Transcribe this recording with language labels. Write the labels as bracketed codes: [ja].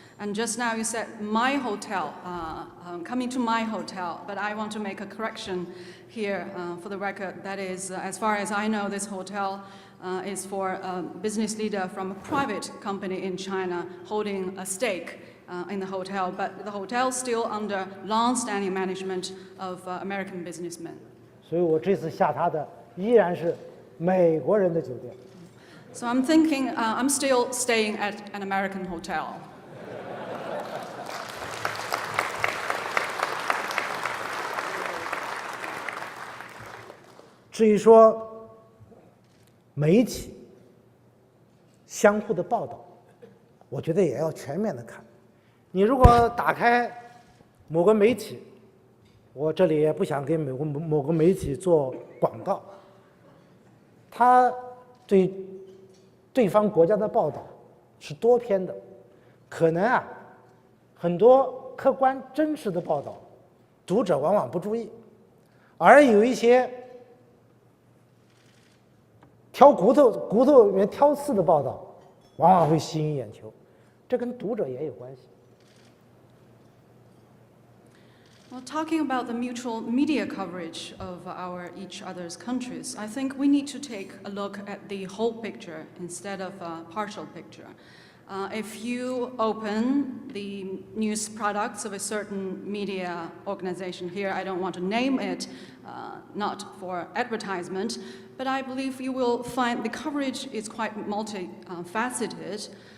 [en] And just now you said my hotel, coming to my hotel, but I want to make a correction here for the record. That is, as far as I know, this hotel is for a business leader from a private company in China holding a stake in the hotel, but the hotel is still under long-standing management of American businessmen. [zh] 所以我这次下榻的依然是美国人的酒店。 [en] So I'm thinking I'm still staying at an American hotel. [zh] 至于说媒体相互的报道，我觉得也要全面的看。你如果打开某个媒体，我这里也不想给某个媒体做广告，他对对方国家的报道是多篇的，可能很多客观真实的报道，读者往往不注意，而有一些挑骨头里面挑刺的报道，往往会吸引眼球，这跟读者也有关系。 [en] Well, talking about the mutual media coverage of each other's countries, I think we need to take a look at the whole picture instead of a partial picture. If you open the news products of a certain media organization here, I don't want to name it, not for advertisement, but I believe you will find the coverage is quite multifaceted.